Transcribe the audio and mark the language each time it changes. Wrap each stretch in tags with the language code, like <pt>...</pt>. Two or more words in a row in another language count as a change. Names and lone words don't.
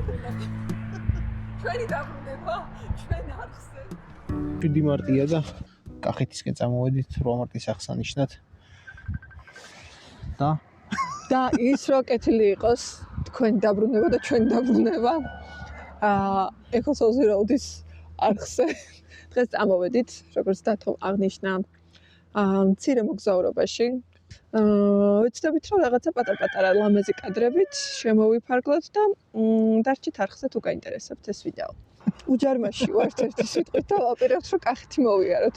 <ka>ჩვენი დაბრუნება, ჩვენ არხზე. 7 მარტია და კახეთისკენ წამოვედით 8 მარტის აღსანიშნად. და ის რო კეთილი იყოს თქვენი დაბრუნება და ჩვენი დაბრუნება. Eco-Social Road-ის არხზე დღეს წამოვედით, როგორც დათომ აღნიშნა, მცირე მოგზაურობაში. ვეცდებით რომ რაღაცა პატარ-პატარა ლამაზი კადრებით შემოვიფარგლოთ და დარჩით არხზე თუ გაინტერესებთ ეს ვიდეო. უჯარმაში ვართ ერთი სიტყვით და ვაპირებთ რომ კახეთი მოვიაროთ.</ka>